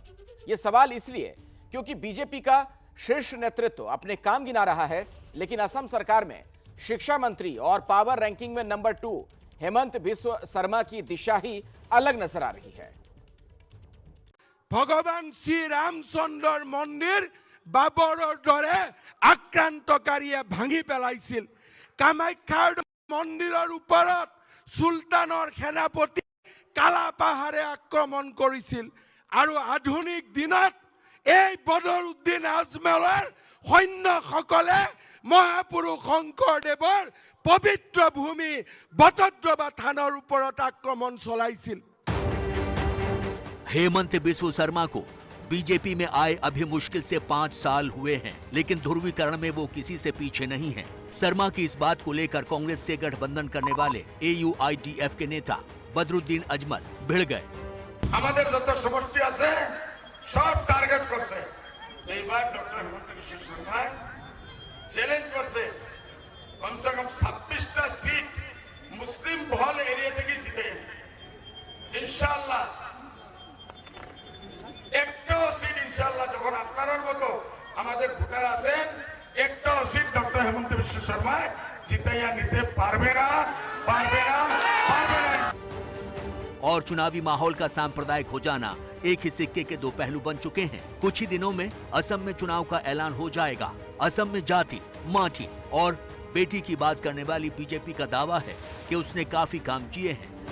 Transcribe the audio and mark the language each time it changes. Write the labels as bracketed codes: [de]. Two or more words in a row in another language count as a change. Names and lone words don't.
[hi] यह सवाल इसलिए क्योंकि बीजेपी का शीर्ष नेतृत्व अपने काम गिना रहा है, लेकिन असम सरकार में शिक्षा मंत्री और पावर रैंकिंग में नंबर 2 हेमंत बिस्व शर्मा की दिशा ही अलग नजर आ रही है। [as] ভগৱান শ্ৰী ৰামচন্দ্ৰ মন্দিৰ बाबৰৰ দৰে আক্ৰান্তকাৰীয়ে ভাঙি পেলাইছিল। কামাখ্যাৰ মন্দিৰৰ ওপৰত সুলতানৰ সেনাপতি কালাপাহাৰে আক্ৰমণ কৰিছিল আৰু আধুনিক দিনত এই বদৰুদ্দিন আজমেৰৰ সৈন্যসকলে মহাপুৰুষ শংকৰদেৱৰ পবিত্ৰ ভূমি বটদ্ৰৱা থানৰ ওপৰত আক্ৰমণ চলাইছিল। [hi] हेमंत बिस्व शर्मा को बीजेपी में आए अभी मुश्किल से 5 साल हुए हैं, लेकिन ध्रुवीकरण में वो किसी से पीछे नहीं हैं। शर्मा की इस बात को लेकर कांग्रेस से गठबंधन करने वाले AUIDF के नेता बदरुद्दीन अजमल भिड़ गए। [bn] আমাদের যত সমষ্টি আছে সব টার্গেট করছে। এইবার ডক্টর হেমন্ত বিশ্ব শর্মা চ্যালেঞ্জ করছে [hi] कमसे कम [bn] 26টা সিট মুসলিম বহুল এরিয়া থেকে জিতে ইনশাআল্লাহ। একটাও সিট ইনশাআল্লাহ যখন আপনাদের মতো আমাদের ভোটার আছেন একটাও সিট ডক্টর হেমন্ত বিশ্ব শর্মা জিতাইয়া নিতে পারবে না। [hi] और चुनावी माहौल का सांप्रदायिक हो जाना एक ही सिक्के के दो पहलू बन चुके हैं। कुछ ही दिनों में असम में चुनाव का ऐलान हो जाएगा। असम में जाति, माटी और बेटी की बात करने वाली बीजेपी का दावा है कि उसने काफी काम किए हैं।